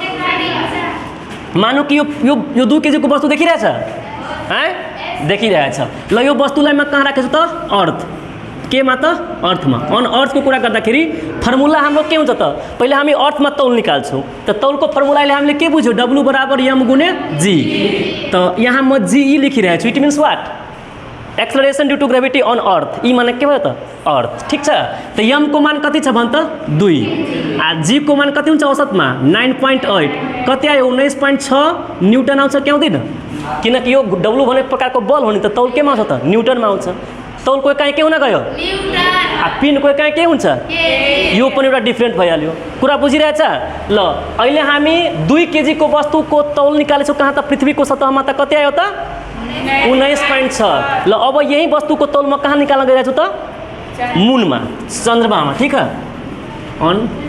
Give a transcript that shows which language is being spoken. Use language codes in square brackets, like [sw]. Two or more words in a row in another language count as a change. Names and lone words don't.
[ne] मानौ कि यो 2 केजी को वस्तु देखिरहेछ है, देखिरहेछ। ल यो वस्तुलाई म कहाँ राखेछु त अर्थ के मा त अर्थ में। अन अर्थ को कुरा गर्दाखेरि फर्मुला हाम्रो के हुन्छ त पहिले हामी अर्थ में तौल निकाल्छौँ। त तौल को फर्मुला अहिले हामीले के बुझ्यौ w बराबर m गुणे g। तो यहाँ म g ई लेखिरहेछु। [en] It means what acceleration due to gravity on earth. [ne] ई माने के भयो त अर्थ। ठीक छ। तो m को मान कति छ भन त 2 आ g को मान कति हुन्छ औसत में 9.8 कति आयो 19.6 न्यूटन आउँछ कि आउँदैन? किनकि यो डब्लु भन्ने प्रकारको बल हो नि त तौल केमा आउँछ त न्युटनमा आउँछ तौल कोही कहीँ के हुन गयो पिन कोही कहीँ के हुन्छ यो पनि एउटा डिफ्रेन्ट भइहाल्यो कुरा बुझिरहेछ ल अहिले हामी 2 केजी को वस्तुको तौल निकालेछौँ कहाँ त पृथ्वीको सतहमा त कति आयो त 19.6 ल अब यही वस्तुको तौल म कहाँ निकाल्न गइरहेको छु त मूनमा चन्द्रमामा ठीक है अन